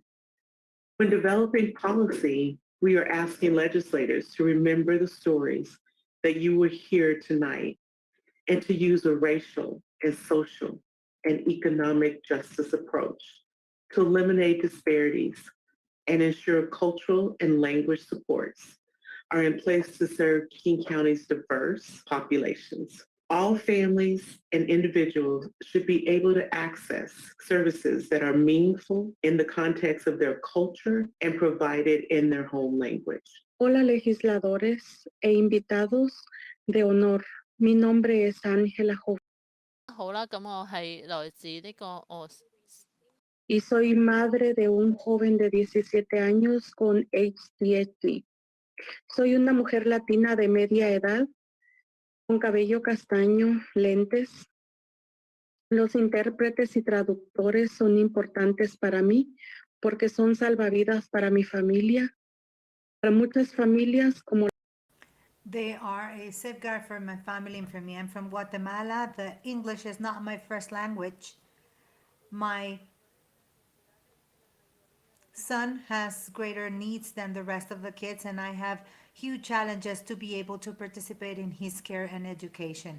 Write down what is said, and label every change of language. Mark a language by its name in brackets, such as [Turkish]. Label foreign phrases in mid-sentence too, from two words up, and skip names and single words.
[English] When developing policy, we are asking legislators to remember the stories that you will hear tonight and to use a racial and social and economic justice approach to eliminate disparities and ensure cultural and language supports are in place to serve King County's diverse populations. All families and individuals should be able to access services that are meaningful in the context of their culture and provided in their home language. [Spanish] Hola legisladores e invitados de honor. Mi nombre es Ángela Joven. [Cantonese] 好啦，咁我係來自呢個 [Spanish] Y soy madre de un joven de 17 años con ADHD. Soy una mujer latina de media edad con cabello castaño, lentes. Los intérpretes y traductores son importantes para mí porque son salvavidas para mi familia, para muchas familias como [English] They are a safeguard for my family and for me. I'm from Guatemala. The English is not my first language. My son has greater needs than the rest of the kids, and I have huge challenges to be able to participate in his care and education.